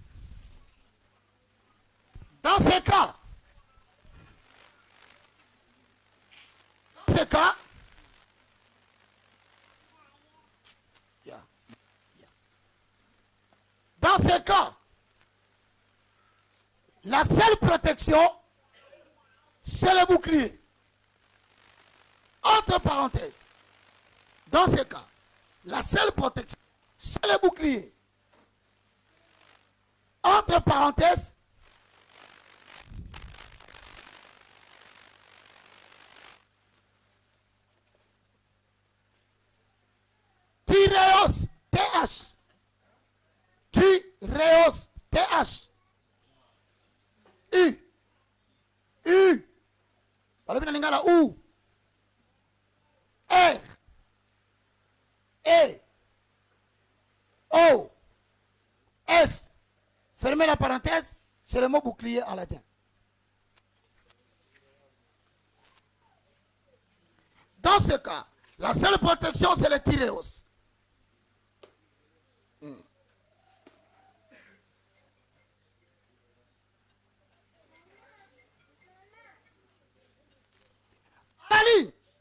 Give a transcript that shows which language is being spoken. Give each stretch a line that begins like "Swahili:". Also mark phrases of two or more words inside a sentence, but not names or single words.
French: Dans ce cas, dans ce cas, la seule protection, c'est le bouclier. Entre parenthèses, dans ce cas, la seule protection, c'est le bouclier. Entre parenthèses, Tyréos, TH. Tyréos, TH. U. U. U. R. E. O. S. Fermez la parenthèse, c'est le mot bouclier en latin. Dans ce cas, la seule protection, c'est le tyréos. Ali.